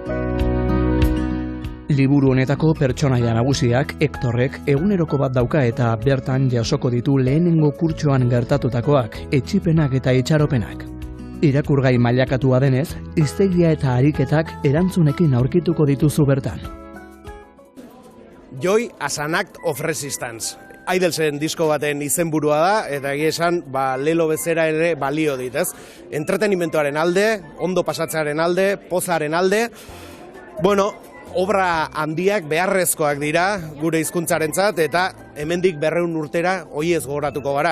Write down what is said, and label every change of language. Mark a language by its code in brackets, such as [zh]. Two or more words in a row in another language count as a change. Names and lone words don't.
[eu] Liburu honetako pertsonaia nagusiak, Hektorrek, eguneroko bat dauka eta bertan jasoko ditu lehenengo kurtsoan gertatutakoak, etsipenak eta itxaropenak. Irakurgai mailakatua denez, hiztegia eta ariketak erantzunekin aurkituko dituzu bertan. [en] Joy as an act of resistance. [eu] Idlesen disko baten izenburua da, eta egia esan, lelo bezera ere balio dit, ez? Entretenimentoaren alde, ondo pasatzearen alde, pozaren alde, obra handiak beharrezkoak dira gure hizkuntzarentzat eta hemendik 200 urtera hoiez gogoratuko gara.